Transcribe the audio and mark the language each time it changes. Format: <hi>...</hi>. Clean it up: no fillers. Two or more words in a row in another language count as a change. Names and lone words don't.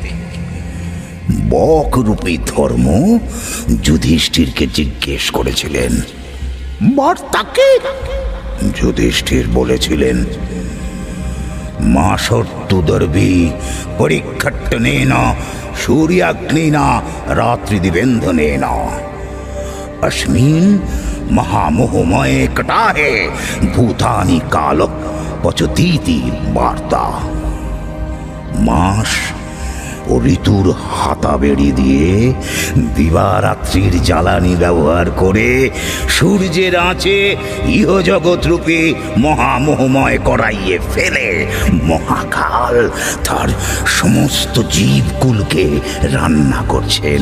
<bn>বকরূপী ধর্ম যুধিষ্ঠিরকে জিজ্ঞেস করেছিলেন বার্তাকে। যুধিষ্ঠির বলেছিলেন</bn> <sa>মাসর্তুদর্ভি পরিক্ষট্টনেন সূর্যাগ্নিনা রাত্রিদিবেন্ধনেন अस्मिन् महामोहमये कटाहे भूतानि काल पचतीति वार्ता।</sa> <bn>मास ও ঋতুর হাতা বেড়ি দিয়ে দিবারাত্রির জ্বালানি ব্যবহার করে সূর্যের আঁচে ইহজগৎরূপী মহামোহময় করাইয়ে ফেলে মহাকাল তার সমস্ত জীবকুলকে রান্না করছেন।</bn>